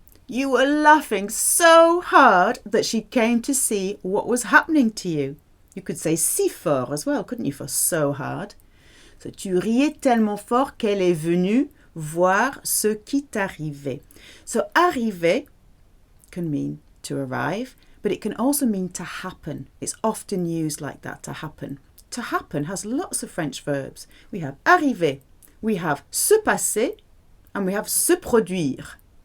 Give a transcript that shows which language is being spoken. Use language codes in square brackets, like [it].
[en] You were laughing so hard that she came to see what was happening to you. You could say [fr] si fort [en] as well, couldn't you, for so hard? [fr] So, tu riais tellement fort qu'elle est venue voir ce qui t'arrivait. [en] So, arriver can mean to arrive, but it can also mean to happen. It's often used like that, to happen. To happen has lots of French verbs. We have arriver, we have se passer, and we have se produire.